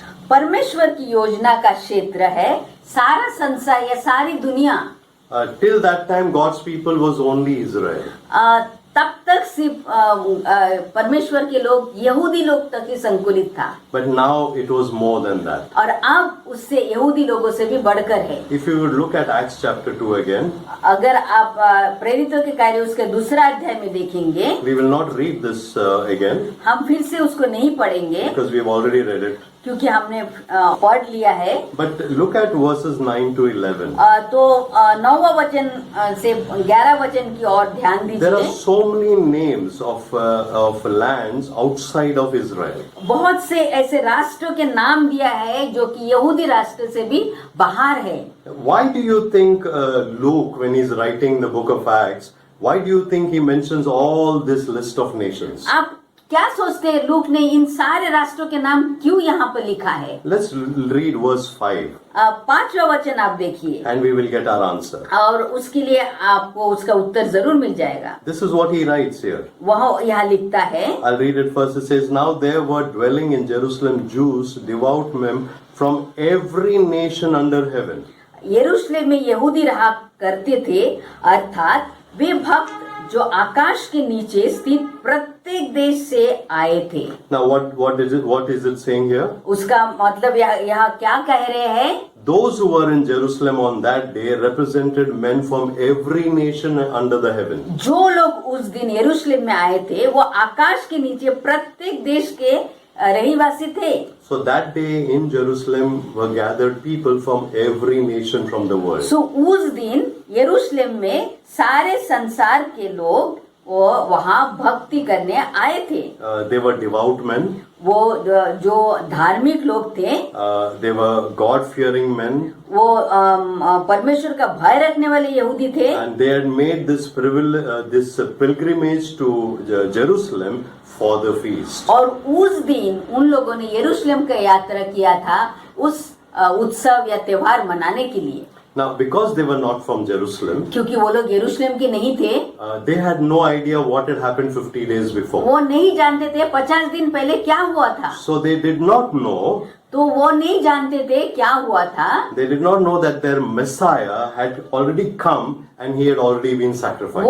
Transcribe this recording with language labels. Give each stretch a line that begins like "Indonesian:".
Hindi: परमेश्वर की योजना का क्षेत्र है सारा संसार या सारी दुनिया।
English: Till that time, God's people was only Israel.
Hindi: तब तक सिर्फ परमेश्वर के लोग यहूदी लोग तक ही संकुलित था,
English: But now it was more than that.
Hindi: और अब उससे यहूदी लोगों से भी बढ़कर है।
English: If you would look at Acts chapter 2 again,
Hindi: अगर आप प्रेरितों के कार्य उसके दूसरा अध्याय में देखेंगे,
English: we will not read this again
Hindi: हम फिर से उसको नहीं पढ़ेंगे
English: because we have already read it.
Hindi: क्योंकि हमने पढ़ लिया है।
English: But look at verses 9 to 11.
Hindi: तो 9वां वचन से 11 वचन की ओर ध्यान
English: There are
Hindi: दीजिए।
English: so many names of lands outside of Israel.
Hindi: बहुत से ऐसे राष्ट्रों के नाम दिया है जो कि यहूदी राष्ट्र से भी बाहर है।
English: Why do you think Luke, when he's writing the book of Acts, why do you think he mentions all this list of nations?
Hindi: आप क्या सोचते हैं लूक ने इन सारे राष्ट्रों के नाम क्यों यहाँ पर लिखा है?
English: Let's read verse 5
Hindi: 5वां वचन आप देखिए
English: and we will get our answer.
Hindi: और उसके लिए आपको उसका उत्तर जरूर मिल जाएगा।
English: This is what he writes here.
Hindi: वह यहाँ लिखता है,
English: I'll read it first. It says, Now there were dwelling in Jerusalem Jews, devout men from every nation under heaven.
Hindi: यरूशलेम में यहूदी रहा करते थे, अर्थात वे भक्त जो आकाश के नीचे स्थित प्रत्येक देश से आए थे।
English: Now, what is it saying here?
Hindi: उसका मतलब यहाँ क्या कह रहे हैं?
English: Those who were in Jerusalem on that day represented men from every nation under the heaven.
Hindi: जो लोग उस दिन यरूशलेम में आए थे वो आकाश के नीचे प्रत्येक देश के रहीवासी थे।
English: So that day in Jerusalem were gathered people from every nation from the world.
Hindi: सो उस दिन यरूशलेम में सारे संसार के लोग वो वहाँ भक्ति करने आए थे।
English: They were devout men.
Hindi: वो जो धार्मिक लोग थे,
English: They were God-fearing men.
Hindi: वो परमेश्वर का भय रखने वाले यहूदी थे।
English: And they had made this pilgrimage to Jerusalem for the feast.
Hindi: और उस दिन उन लोगों ने यरूशलेम का यात्रा किया था उस उत्सव या त्योहार मनाने के लिए।
English: Now, because they were not from Jerusalem,
Hindi: क्योंकि वो लोग यरूशलेम के नहीं थे,
English: they had no idea what had happened 50 days before.
Hindi: वो नहीं जानते थे 50 दिन पहले क्या हुआ था।
English: So they did not know.
Hindi: तो वो नहीं जानते थे क्या हुआ था।
English: They did not know that their Messiah had already come and he had already been sacrificed.